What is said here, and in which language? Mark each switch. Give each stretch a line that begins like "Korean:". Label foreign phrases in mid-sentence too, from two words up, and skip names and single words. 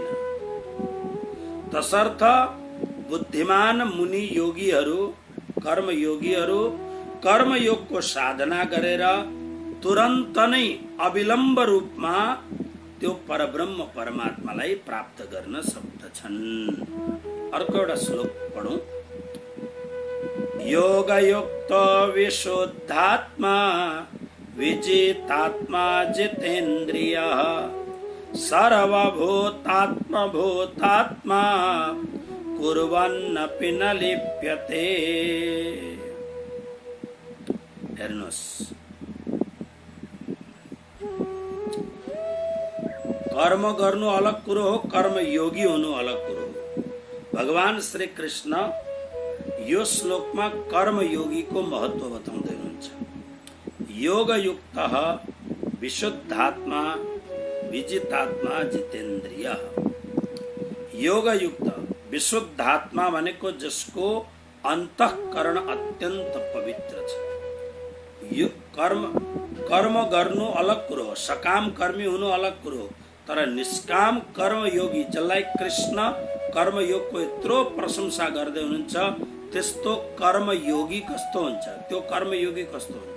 Nepali: तसर्थ बुद्धिमान मुनि योगीहरू, कर्मयोगीहरू कर्मयोगको साधना गरेर तुरन्त नै अविलम्ब रूपमा त्यो परब्रह्म परमात्मालाई प्राप्त गर्न सक्दछन्। अर्को एउटा श्लोक पढौं।
Sanskrit: योगयुक्त विशुद्धात्मा विजितात्मा जितेन्द्रियः सर्वभूतात्मा कुर्वन्नपि न लिप्यते।
Nepali: हेर्नुहोस्, कर्म गर्नु अलग कुरो हो, कर्मयोगी हुनु अलग कुरो हो। भगवान श्री कृष्ण यो श्लोकमा कर्मयोगीको महत्व बताउँदै हुनुहुन्छ।
Sanskrit: योगयुक्तः विशुद्धात्मा विजितात्मा जितेन्द्रियः।
Nepali: योगयुक्त विशुद्धात्मा भनेको जसको अन्तःकरण अत्यन्त पवित्र छ। यो कर्म गर्नु अलग कुरो हो, सकाम कर्मी हुनु अलग कुरो हो, तर निष्काम कर्मयोगी जसलाई कृष्ण कर्मयोगको यत्रो प्रशंसा गर्दै हुनुहुन्छ, त्यस्तो कर्मयोगी कस्तो हुन्छ, त्यो कर्मयोगी कस्तो हुन्छ।